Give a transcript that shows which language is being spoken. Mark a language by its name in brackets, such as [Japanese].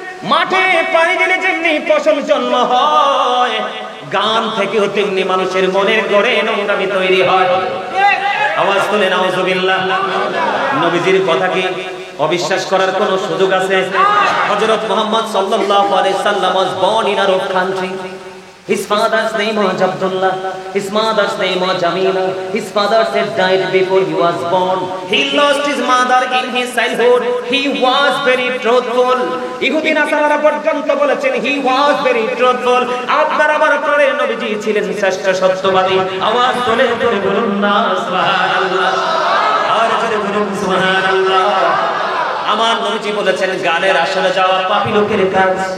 [Bangla] মাঠে পানি দিলে যেমনি ফসল জন্ম হয়, গান থেকেও তেমনি মানুষের মনের গড়ে নোংরামি তৈরি হয়। আওয়াজ তুলে নাউজুবিল্লাহ। নবীজির কথা কি অবিশ্বাস করার কোন সুযোগ আছে? [English] হযরত মুহাম্মদ সাল্লাল্লাহু আলাইহি সাল্লাম was born in Arab country. His father's name was Abdullah. His mother's name was Jamila. His father had died before he was born. He lost his mother in his childhood. He was very truthful. [Bangla] ইহুদি নাসারারা পর্যন্ত বলেছেন [English] he was very truthful. [Bangla] আপনার আমার প্রাণের নবীজি ছিলেন শ্রেষ্ঠ সত্যবাদী। আওয়াজ তুলে তুলে বলুন না সুবহানাল্লাহ। আর জোরে বলুন সুবহানাল্লাহ। আমার নবীজি বলেছেন গানের আসরে যাওয়া পাপী লোকের কাজ।